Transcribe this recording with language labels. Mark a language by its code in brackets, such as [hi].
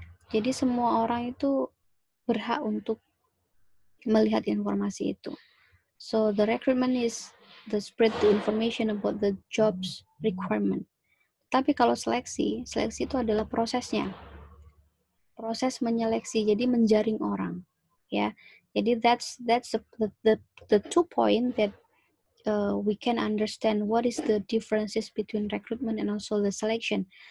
[id] Jadi semua orang itu berhak untuk melihat informasi itu. [en] So the recruitment is the spread the information about the jobs requirement. [id] Tapi kalau seleksi itu adalah prosesnya. Proses menyeleksi, jadi menjaring orang, ya. [en] Jadi that's the 2 point that we can understand what is the differences between recruitment and also the selection.